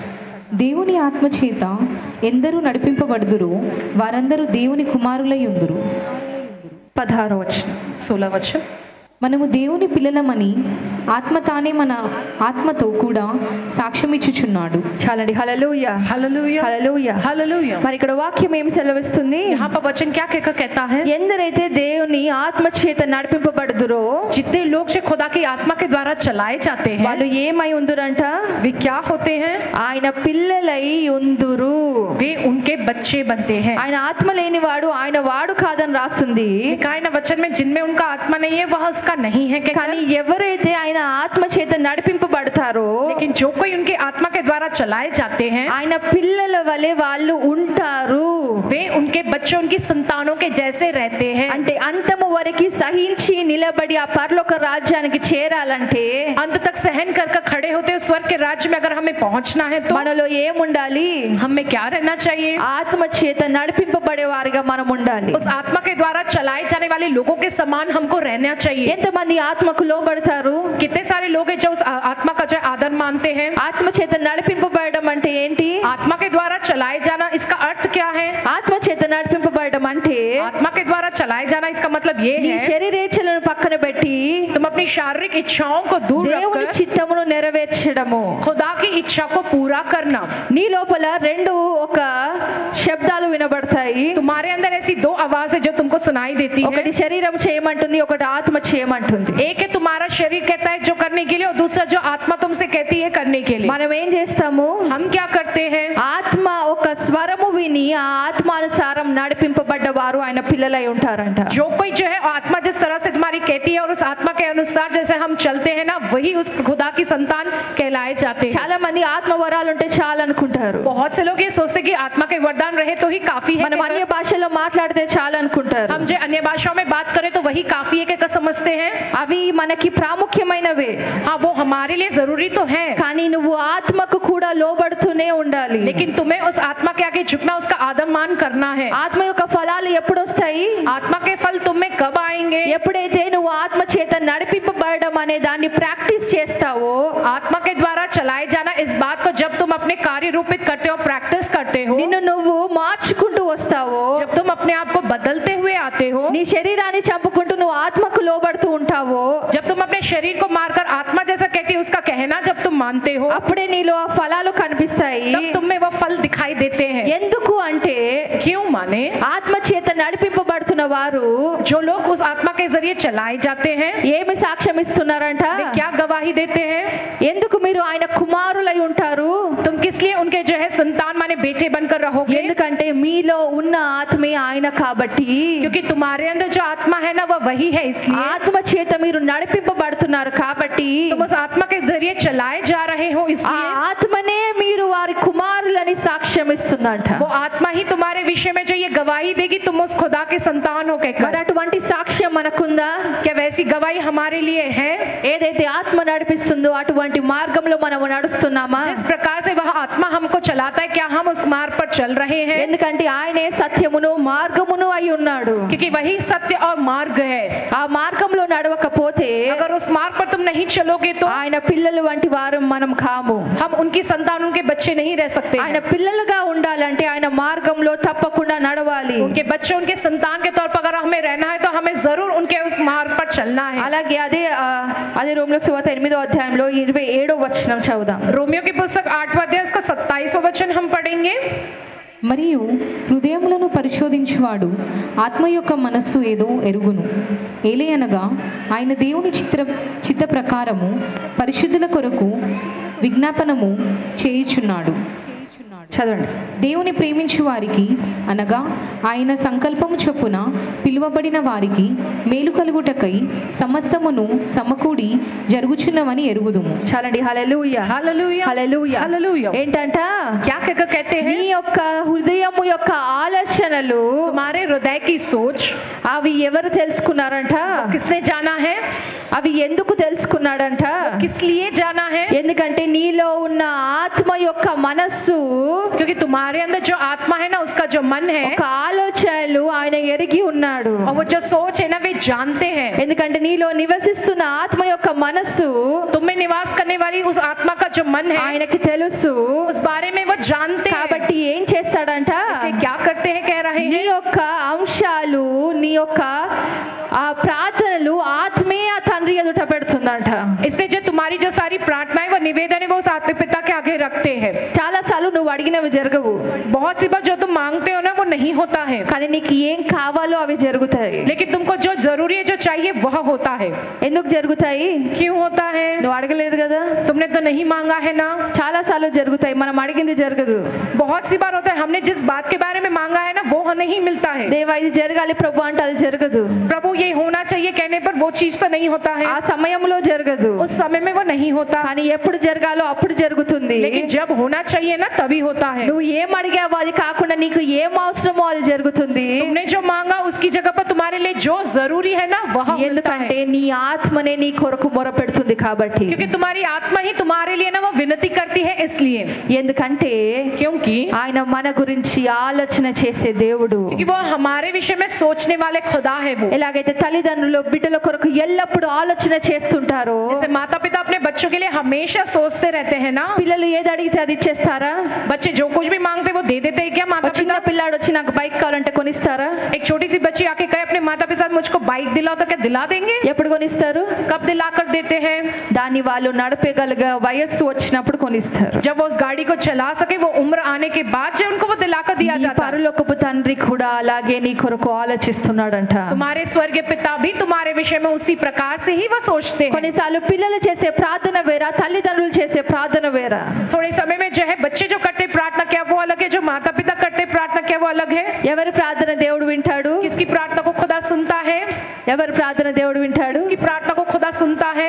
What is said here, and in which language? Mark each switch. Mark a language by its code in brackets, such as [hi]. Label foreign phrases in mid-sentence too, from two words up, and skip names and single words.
[te] దేవుని ఆత్మ చేత ఎందరూ నడిపింపబడుదురో వారందరూ దేవుని కుమారులై ఉందురు. 16వ వచనం. 16 వచనం. మనము దేవుని పిల్లలమని ఆత్మ తానే మన ఆత్మతో కూడా సాక్ష్యమిచ్చుచున్నాడు. చాలండి. హల్లెలూయా, [hi] हालेलुया, [te] హల్లెలూయా, [hi] हालेलुया. [te] మరి ఇక్కడ వాక్యం ఏం సెలవిస్తుంది? [hi] यहाँ पर वचन क्या कहकर कहता है? [te] ఎందరైతే దేవుని ఆత్మ చేత నడిపింపబడుదురో [hi] जितने लोग से खुदा की आत्मा के द्वारा चलाए जाते हैं [te] వాళ్ళు ఏమై ఉందురంట? [hi] वे क्या होते हैं? [te] ఆయన పిల్లలై ఉందురు. [hi] वे उनके बच्चे बनते हैं. [te] ఆయన ఆత్మ లేనివాడు ఆయన వాడు కాదని రాస్తుంది. [hi] लिखा है ना वचन में, जिनमें उनका आत्मा नहीं है वह उसका नहीं है. [te] కానీ ఎవరైతే ఆయన ఆత్మ చేత నడిపింపబడతారో, [hi] लेकिन जो कोई उनके आत्मा के द्वारा चलाए जाते हैं [te] ఆయన పిల్లల వలె వాళ్ళు ఉంటారు. [hi] वे उनके बच्चे उनकी संतानों के जैसे रहते हैं. [te] అంటే అంతము వరకు సహించి నిలబడి ఆ పరలోక రాజ్యానికి చేరాలంటే, [hi] अंत तक सहन कर खड़े होते हैं स्वर्ग के राज्य में अगर हमें पहुंचना है तो [te] మనలో ఏముండాలి? [hi] हमें क्या रहना चाहिए? [te] ఆత్మ చేత నడిపింపబడే వారిగా మనం ఉండాలి. [hi] उस आत्मा के द्वारा चलाए जाने वाले लोगों के समान हमको रहना चाहिए. [te] ఎంతమంది ఆత్మకు లోబడతారు? [hi] कितने सारे लोग हैं जो उस आत्मा का जो आदर मानते हैं? [te] ఆత్మ చేత నడిపింపబడడం అంటే ఏంటి? [hi] आत्मा के द्वारा चलाए जाना, इसका अर्थ क्या है? [te] ఆత్మ చేత నడిపింపబడడం అంటే [hi] आत्मा के द्वारा चलाए जाना इसका मतलब ये [te] నీ [hi] है [te] శరీరేచ్ఛలను పక్కన పెట్టి [hi] तुम अपनी शारीरिक इच्छाओं को दूर [te] దేవుని [hi] रखकर [te] చిత్తమును నెరవేర్చడము. [hi] खुदा की इच्छा को पूरा करना. [te] నీ లోపల రెండు ఒక శబ్దాలు వినబడతాయి. [hi] तुम्हारे अंदर ऐसी दो आवाज है जो तुमको सुनाई देती है. [te] ఒకటి శరీరం చేయమంటుంది, ఒకటి ఆత్మ చేయమంటుంది. [hi] एक है तुम्हारा शरीर कहता है जो करने के लिए, और दूसरा जो आत्मा तुमसे कहती है करने के लिए. [te] మనం ఏం చేస్తాము? [hi] हम क्या करते हैं? [te] ఆత్మ ఒక స్వరము విని ఆ ఆత్మానుసారం నడిపింపబడ్డ వారు ఆయన పిల్లలై ఉంటారంట. [hi] जो कोई जो है आत्मा जिस तरह से तुम्हारी कहती है और उस आत्मा के अनुसार जैसे हम चलते हैं ना, वही उस खुदा की संतान कहलाए जाते हैं. [te] చాలా మంది ఆత్మ వరాలు ఉంటే చాలు అనుకుంటారు. [hi] बहुत से लोग ये सोचते कि आत्मा के वरदान रहे तो ही काफी है. [te] మనం అన్య భాషలో మాట్లాడితే చాలు అనుకుంటారు. [hi] हम जो अन्य भाषाओं में बात करें तो वही काफी है क्या समझते हैं? [te] అవి మనకి ప్రాముఖ్యమైనవే. [hi] हाँ, वो हमारे लिए जरूरी तो है, [te] కానీ నువ్వు ఆత్మకు కూడా లోబడుతూనే ఉండాలి. [hi] लेकिन तुम्हें उस आत्मा के आगे झुकना, उसका आदर मान करना है. [te] ఆత్మ యొక్క ఫలాలు ఎప్పుడు వస్తాయి? [hi] आत्मा के फल तुम में कब आएंगे? [te] ఎప్పుడైతే నువ్వు ఆత్మ చేత నడిపింపబడడం అనే దాన్ని ప్రాక్టీస్ చేస్తావో, [hi] आत्मा के द्वारा चलाए जाना, इस बात को जब तुम अपने कार्य रूपित करते हो, प्रैक्टिस करते हो, [te] నిన్ను నువ్వు మార్చుకుంటూ వస్తావో, [hi] जब तुम अपने आप को बदलते हुए आते हो, [te] నీ శరీరాన్ని చంపుకుంటూ నువ్వు ఆత్మకు లోబడుతూ ఉంటావో, [hi] जब तुम अपने शरीर को मारकर आत्मा जैसा कहती है उसका कहना जब तुम मानते हो, [te] అప్పుడే నీలో ఆ ఫలాలు కనిపిస్తాయి. [hi] तब तुम में वो फल दिखाई देते हैं. [te] ఎందుకు అంటే [hi] क्यों माने? [te] ఆత్మ చేత నడిపింపబడుతున్న వారు [hi] जो लोग उस आत्मा के जरिए चलाए जाते हैं, [te] ఏమి సాక్ష్యం ఇస్తున్నారంట? [hi] वे क्या गवाही देते हैं? [te] ఎందుకు మీరు ఆయన కుమారులై ఉంటారు? [hi] तुम किस लिए उनके जो है संतान माने बेटे बनकर रहोगे? [te] ఎందుకంటే మీలో ఉన్న ఆత్మే ఆయన కాబట్టి. [hi] क्योंकि तुम्हारे अंदर जो आत्मा है ना, वह वही है. इसलिए [te] ఆత్మ చేత మీరు నడిపింపబడుతున్నారు కాబట్టి [hi] तुम उस आत्मा के जरिए चलाए जा रहे हो. [te] ఆ [hi] इसलिए [te] ఆత్మనే మీరు వారి కుమారులని సాక్ష్యం ఇస్తుందంట. [hi] वो आत्मा ही तुम्हारे विषय में जो ये गवाही देगी तुम उस खुदा के संतान हो [te] మరి [hi] कहकर. [te] అటువంటి సాక్ష్యం మనకుందా? [hi] क्या वैसी गवाही हमारे लिए है? [te] ఏదైతే ఆత్మ నడిపిస్తుందో అటువంటి మార్గంలో మనం నడుస్తున్నామా? [hi] जिस प्रकार से वह आत्मा हमको चलाता है, क्या हम उस मार्ग पर चल रहे हैं? [te] ఎందుకంటే ఆయనే సత్యమును మార్గమును అయి ఉన్నాడు. [hi] क्योंकि वही सत्य और मार्ग है. [te] ఆ మార్గంలో నడవకపోతే [hi] अगर उस मार्ग पर तुम नहीं चलोगे तो [te] ఆయన పిల్లలు వంటి వారు మనం కాము. [hi] हम उनकी संतान, उनके बच्चे नहीं रह सकते [te] ఆయన [hi] हैं. [te] పిల్లలుగా ఉండాలంటే ఆయన మార్గంలో తప్పకుండా నడవాలి. [hi] उनके बच्चे उनके संतान के तौर पर अगर हमें रहना है तो हमें जरूर उनके उस मार्ग पर चलना है. [te] అలాగే అదే రోమీయులకు సువార్త 8వ అధ్యాయంలో 27వ వచనం చదువుదాం. [hi] रोमियो की पुस्तक 8वां अध्याय उसका 27वां वचन हम पढ़ेंगे. [te] మరియు హృదయములను పరిశోధించువాడు ఆత్మ యొక్క మనస్సు ఏదో ఎరుగును. ఏలయనగా ఆయన దేవుని చిత్త ప్రకారము పరిశుద్ధుల కొరకు విజ్ఞాపనము చేయుచున్నాడు. చదవండి. దేవుని ప్రేమించు వారికి అనగా ఆయన సంకల్పము చొప్పున పిలువబడిన వారికి మేలు కలుగుటకై సమస్తమును సమకూడి జరుగుచున్నవని ఎరుగుదుము. చాలండి. హల్లెలూయా, [hi] हालेलुया, [te] హల్లెలూయా, [hi] हालेलुया. [te] ఏంటంట? [hi] क्या कहते हैं? [te] నీ యొక్క హృదయము యొక్క ఆలోచనలు, [hi] तुम्हारे हृदय की सोच [te] అవి ఎవరు తెలుసుకున్నారంట? [hi] किसने जाना है? [te] అవి ఎందుకు తెలుసుకున్నాడంట? [hi] किस लिए जाना है? [te] ఎందుకంటే నీలో ఉన్న ఆత్మ యొక్క మనస్సు, [hi] क्योंकि तुम्हारे अंदर जो आत्मा है ना, उसका जो मन है, [te] ఒక ఆలోచనలు ఆయన ఎరిగి ఉన్నాడు. [hi] और वो जो सोच है ना, वे जानते हैं. [te] ఎందుకంటే నీలో నివసిస్తున్న ఆత్మ యొక్క మనస్సు [hi] तुम में निवास करने वाली उस आत्मा का जो मन है, [te] ఆయనకి తెలుసు. [hi] उस बारे में वो जानते हैं. [te] కాబట్టి ఏం చేస్తాడంట? [hi] इसे क्या करते हैं कह रहे [te] నీ [hi] हैं, [te] యొక్క అంశాలు, నీ యొక్క ఆ ప్రార్థనలు ఆత్మీయ తండ్రి ఎదుట పెడుతుందంట. [hi] इसलिए जो तुम्हारी जो सारी प्रार्थनाएं वो निवेदन है, वो उस आत्मिक पिता के आगे रखते हैं. [te] చాలా సార్లు నువ్వు అడిగినవి జరగవు, [hi] बहुत सी बार जो तुम मांगते हो ना, वो नहीं होता है, [te] కానీ నీకు ఏం కావాలో అవి జరుగుతాయి. [hi] लेकिन तुमको जो जरूरी है, जो चाहिए, वह होता है. [te] ఎందుకు జరుగుతాయి? [hi] क्यों होता है? [te] నువ్వు అడగలేదు కదా. [hi] तुमने तो नहीं मांगा है ना. [te] చాలా సార్లు జరుగుతాయి, మనం అడిగింది జరగదు. [hi] बहुत सी बार होता है, हमने जिस बात के बारे में मांगा है ना, वो नहीं मिलता है. [te] దేవా ఇది జరగాలి ప్రభు అంటే అది జరగదు. [hi] प्रभु ये होना चाहिए कहने पर वो चीज तो नहीं होता है, [te] ఆ సమయంలో జరగదు, [hi] उस समय में वो नहीं होता, [te] కానీ ఎప్పుడు జరగాలో అప్పుడు జరుగుతుంది. [hi] लेकिन जब होना चाहिए ना, तभी होता है. [te] నువ్వు ఏం అడిగావో అది కాకుండా నీకు ఏం అవసరమో అది జరుగుతుంది. [hi] तुमने जो मांगा उसकी जगह पर तुम्हारे लिए जो जरूरी है ना, वह मिलता [te] ఎందుకంటే [hi] है. [te] నీ ఆత్మనే నీ కొరకు మొరపెడుతుంది కాబట్టి. [hi] क्योंकि तुम्हारी आत्मा ही तुम्हारे लिए ना वो विनती करती है, इसलिए. [te] ఎందుకంటే [hi] क्योंकि [te] ఆయన మన గురించి ఆలోచన చేసే దేవుడు. [hi] क्योंकि वो हमारे विषय में सोचने वाले खुदा है. वो [te] ఎలాగైతే తల్లిదండ్రులు బిడ్డల కొరకు ఎల్లప్పుడూ ఆలోచన చేస్తుంటారో, [hi] जैसे माता पिता अपने बच्चों के लिए हमेशा सोचते रहते हैं ना. [te] పిల్లలు ఏది అడిగితే అది ఇచ్చేస్తారా? [hi] बच्चे जो कुछ भी मांगते वो दे देते हैं क्या माता [te] ఒక చిన్న [hi] पिता? [te] పిల్లాడు వచ్చి నాకు బైక్ కావాలంటే కొనిస్తారా? [hi] एक छोटी सी बच्ची आके कहे अपने माता पिता मुझको बाइक दिलाओ, तो क्या दिला देंगे? [te] ఎప్పుడు కొనిస్తారు? [hi] कब दिला कर देते हैं? [te] దాన్ని వాళ్ళు నడపగలిగ వయస్సు వచ్చినప్పుడు కొనిస్తారు. [hi] जब वो उस गाड़ी को चला सके, वो उम्र आने के बाद जो उनको वो दिला कर दिया [te] నీ [hi] जाता है. [te] పరలోకపు తండ్రి కూడా అలాగే నీ కొరకు ఆలోచిస్తున్నాడంట. [hi] तुम्हारे स्वर्गीय पिता भी तुम्हारे विषय में उसी प्रकार से ही वो सोचते हैं. [te] కొన్నిసార్లు పిల్లలు చేసే ప్రార్థన వేరా, తల్లిదండ్రులు చేసే ప్రార్థన వేరా. [hi] थोड़े समय में जो है बच्चे जो करते प्रार्थना क्या वो अलग है, जो माता पिता करते प्रार्थना क्या वो अलग है. [te] ఎవరి ప్రార్థన దేవుడు వింటాడు? [hi] किसकी प्रार्थना को खुदा सुनता है? [te] ఎవరి ప్రార్థన దేవుడు వింటాడు? [hi] किसकी प्रार्थना को खुदा सुनता है?